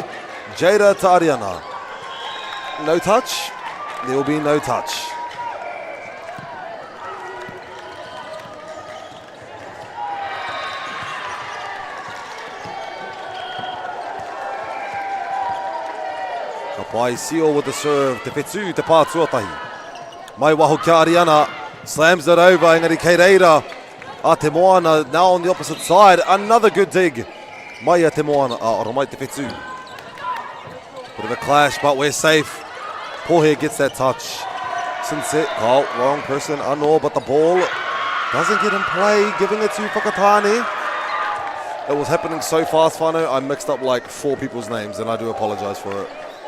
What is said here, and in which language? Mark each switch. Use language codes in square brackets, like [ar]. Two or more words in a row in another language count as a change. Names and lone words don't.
[en] Jada to Ariana. No touch. There will be no touch. Kapai Sio with the serve. [mi] Te whetū te pā tuatahi. Mai waho kia Ariana. [en] Slams it over. [mi] Engari Keireira. [en] A te moana now on the opposite side. Another good dig. [mi] Mai a te moana. Ora mai te whetū. [en] Bit of a clash, but we're safe. Pohe gets that touch. Sincere, oh, wrong person, Anor, but the ball doesn't get in play, giving it to Whakatane. It was happening so fast, Whānau, I mixed up like 4 people's names, and I do apologize for it.